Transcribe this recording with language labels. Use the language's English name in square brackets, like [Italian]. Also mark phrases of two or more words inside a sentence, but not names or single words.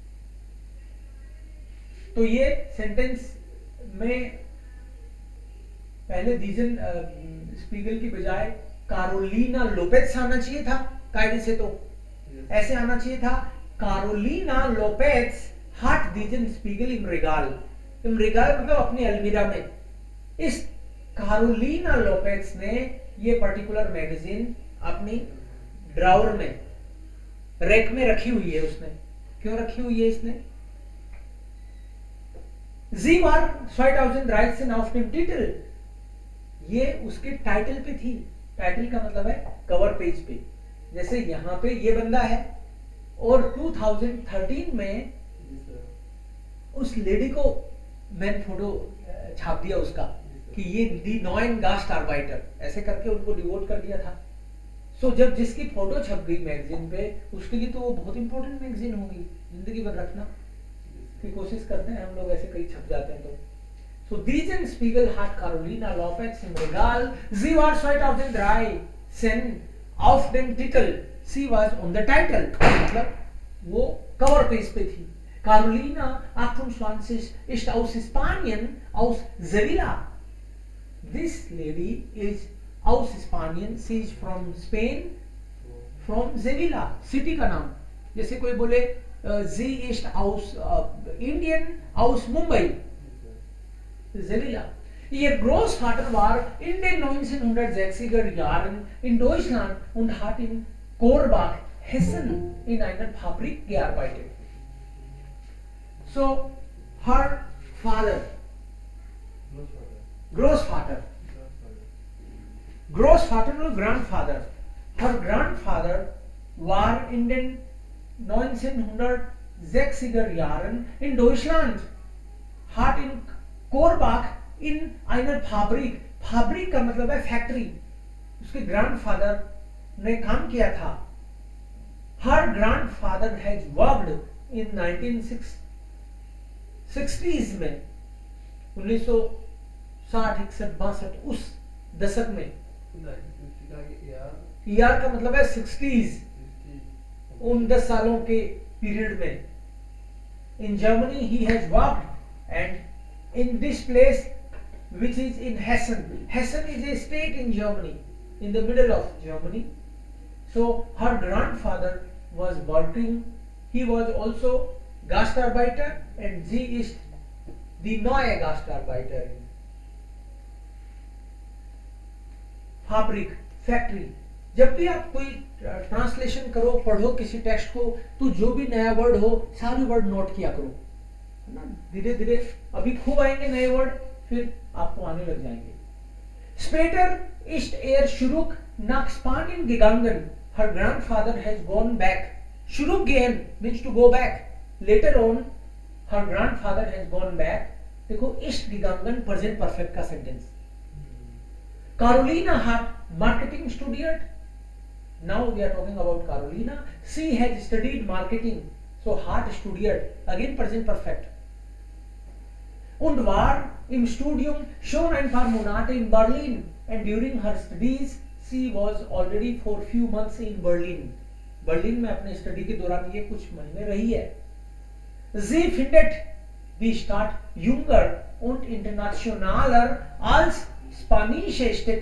[Hindi] तो ये सेंटेंस में पहले [German] diesen Spiegel [Hindi] की बजाय कारोलिना लोपेज आना चाहिए था, कायदे से तो ऐसे आना चाहिए था, कारोलिना लोपेज [German] hat diesen Spiegel im Regal. im Regal [Hindi] मतलब अपनी अलमीरा में। इस कारोलिना लोपेज ने ये [English] particular magazine [Hindi] अपनी ड्रावर में, रैक में रखी हुई है। उसने क्यों रखी हुई है? इसने [German] Sie war 2013 auf dem Titel, [Hindi] ये उसके टाइटल पे थी। टाइटल का मतलब है [English] cover page [Hindi] पे। जैसे यहाँ पे ये बंदा है, और 2013 में उस लेडी को मैंने फोटो छाप दिया उसका, कि ये [German] die neuen Gastarbeiter, [Hindi] ऐसे करके उनको डिवोट कर दिया था। सो जब जिसकी फोटो छप गई मैगजीन पे, उसके लिए तो वो बहुत इंपॉर्टेंट मैगजीन होगी, जिंदगी भर रखना की कोशिश करते हैं हम लोग, ऐसे कई छप जाते हैं तो। [German] So diesen Spiegel hat Carolina Lopez im Regal. Sie war 2013 auf dem Titel. [English] Sie was on the title. [Hindi] मतलब वो [English] cover page [Hindi] पे थी। [German] Carolina 28 ist aus Spanien, aus Sevilla. [English] This lady is [German] aus Spanien. [English] She is from Spain, from Sevilla. [Hindi] City का नाम। जैसे कोई बोले [German] sie ist aus Indien, aus Mumbai. [Hindi] Sevilla. [German] Ihr Großvater war in den 1960er Jahren in Deutschland und hat in Korbach, Hessen in einer Fabrik gearbeitet. [English] So, her father, [German] Großvater [English] or grandfather, her grandfather [German] war in den 1960er Jahren in Deutschland, hat in कोरबाख इन einer Fabrik, [Hindi] फैब्रिक का मतलब है फैक्ट्री, उसके ग्रैंडफादर ने काम किया था। [English] her grandfather has worked in 1960s [Hindi] में, 1960, 61, 62 उस दशक में। ईयर का मतलब है 60s, उन 10 सालों के पीरियड में। [English] in Germany he has worked and in this place which is in Hessen. Hessen is a state in Germany, in the middle of Germany. So her grandfather was working, he was also Gastarbeiter and [German] sie ist die neue Gastarbeiterin. [Hindi] फैब्रिक फैक्ट्री. जब भी आप कोई ट्रांसलेशन करो, पढ़ो किसी टेक्स्ट को, तो जो भी नया वर्ड हो सारे वर्ड नोट किया करो, है ना. धीरे धीरे अभी खूब आएंगे नए वर्ड, फिर आपको आने लग जाएंगे. [German] स्पेटर ist zurück nach Spanien gegangen. [English] Her grandfather has gone back. Zurückgehen means to go back. Later on her grandfather has gone back. [Hindi] देखो [German] ist gegangen [English] present perfect [Hindi] का सेंटेंस. [English] Carolina hat marketing studied. Now we are talking about Carolina. She has studied marketing. So hat studied. Again present perfect. [German] Und war im Studium schon ein paar Monate in Berlin. [English] And during her studies, she was already for few months in Berlin. [Hindi] Berlin में अपने स्टडी के दौरान ये कुछ महीने रही है. [German] Sie findet die Stadt jünger und internationaler als Spanische Städte.